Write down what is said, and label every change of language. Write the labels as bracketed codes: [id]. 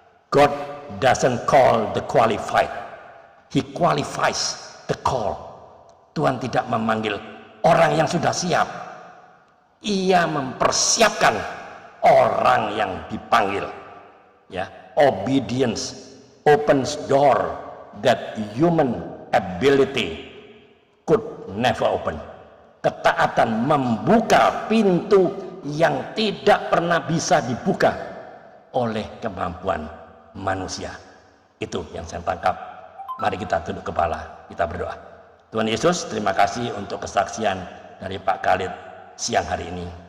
[en] God doesn't call the qualified, He qualifies the call. [id] Tuhan tidak memanggil orang yang sudah siap, Ia mempersiapkan orang yang dipanggil. [en] Ya, obedience opens door that human ability could never open. [id] Ketaatan membuka pintu yang tidak pernah bisa dibuka oleh kemampuan manusia. Itu yang saya tangkap. Mari kita tunduk kepala, kita berdoa. Tuhan Yesus, terima kasih untuk kesaksian dari Pak Khalid siang hari ini.